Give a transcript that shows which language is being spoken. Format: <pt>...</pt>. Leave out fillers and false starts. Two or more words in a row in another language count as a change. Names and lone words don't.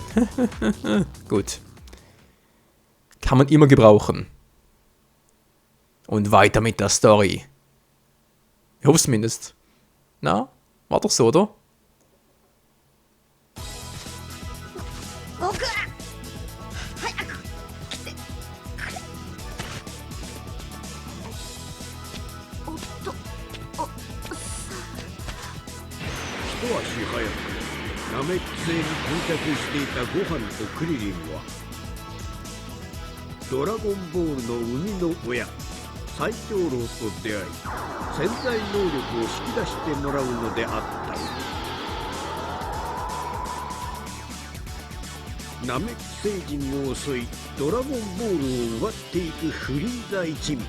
<de>Gut. Kann man immer gebrauchen. Und weiter mit der Story. Ich hoffe es zumindest. Na, war doch so, oder?</de> <ja>早く来てくれ。おっと、一足早くナメック星に到着していたゴハンとクリリンはドラゴンボールの生みの親最長老と出会い潜在能力を引き出してもらうのであったナメック星人を襲いドラゴンボールを奪っていくフリーザ一味。</ja>